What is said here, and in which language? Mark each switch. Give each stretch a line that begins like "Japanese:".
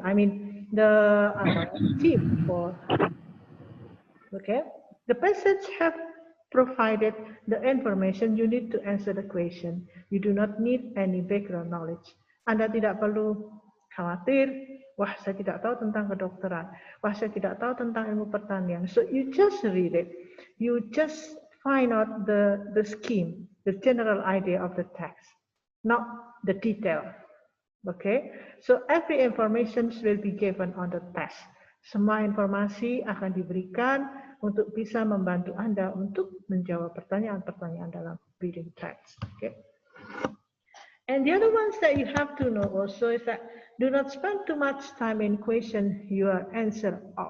English: I mean, the tip for, okay, the passage have provided the information you need to answer the question. You do not need any background knowledge.
Indonesian: Anda tidak perlu khawatir, wah saya tidak tahu tentang kedokteran, wah saya tidak tahu tentang ilmu pertanian.
English: So you just read it. You just find out the scheme, the general idea of the text, not the detail. Okay, so every information will be given on the test.
Indonesian: Semua informasi akan diberikan untuk bisa membantu Anda untuk menjawab pertanyaan-pertanyaan dalam reading text.
English: Okay. And the other ones that you have to know also is that do not spend too much time in question you are unsure.